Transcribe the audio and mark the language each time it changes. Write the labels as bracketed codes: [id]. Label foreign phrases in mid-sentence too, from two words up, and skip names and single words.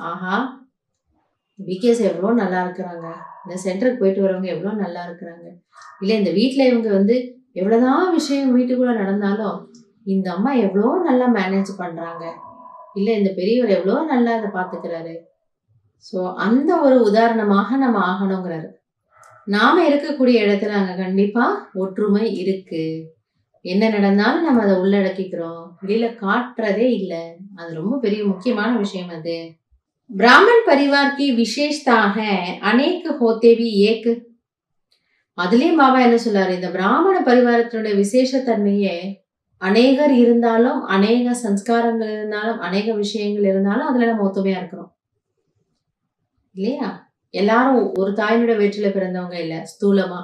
[ta] ஆஹா, பிகேஸ் எவ்வளோ நல்லா இருக்கிறாங்க, இந்த சென்டருக்கு போயிட்டு வரவங்க எவ்வளோ நல்லா இருக்கிறாங்க, இல்லை இந்த வீட்டில் இவங்க எவ்வளோதான் விஷயம் வீட்டுக்குள்ள நடந்தாலும் இந்த அம்மா எவ்வளோ நல்லா மேனேஜ் பண்றாங்க, இல்லை இந்த பெரியவர் எவ்வளோ நல்லா அதை பார்த்துக்கிறாரு. ஸோ அந்த ஒரு உதாரணமாக நம்ம ஆகணுங்கிறாரு. நாம இருக்கக்கூடிய இடத்துல அங்கே கண்டிப்பா ஒற்றுமை இருக்கு. என்ன நடந்தாலும் நம்ம அதை உள்ளடக்கிக்கிறோம், வெளியில காட்டுறதே இல்லை. அது ரொம்ப பெரிய முக்கியமான விஷயம். [hi] அது ब्राह्मण परिवार की विशेषता है अनेक होते भी एक. [ta] அதுலயும் பாபா என்ன சொல்றாரு, இந்த பிராமண பரிவாரத்தினுடைய விசேஷத்தன்மையே அநேகர் இருந்தாலும், அநேக சம்ஸ்காரங்கள் இருந்தாலும், அநேக விஷயங்கள் இருந்தாலும் அதுல நம்ம ஒத்துமையா இருக்கிறோம் இல்லையா? எல்லாரும் ஒரு தாயினுடைய வயிற்றில பிறந்தவங்க இல்ல ஸ்தூலமா.